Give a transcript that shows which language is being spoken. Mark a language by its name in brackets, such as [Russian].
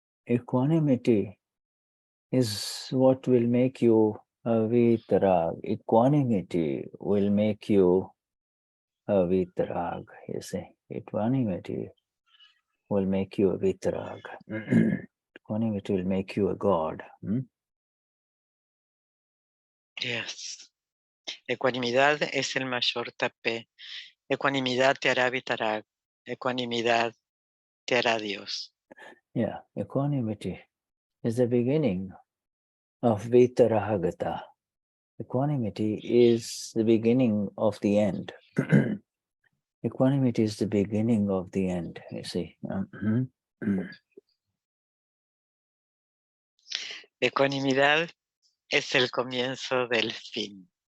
[English] Equanimity is what will make you a vitarag. Equanimity will make you a vitarag. You see, equanimity will make you a vitarag. Equanimity will make you a god. Yes. [Spanish] Ecuanimidad es el mayor tapé. Ecuanimidad te hará vitarag. Ecuanimidad te hará Dios. [English] Yeah, equanimity is the beginning of vitaragata. Equanimity is the beginning of the end. Equanimity is the beginning of the end, you see. [Spanish] Ecuanimidad es el comienzo del fin.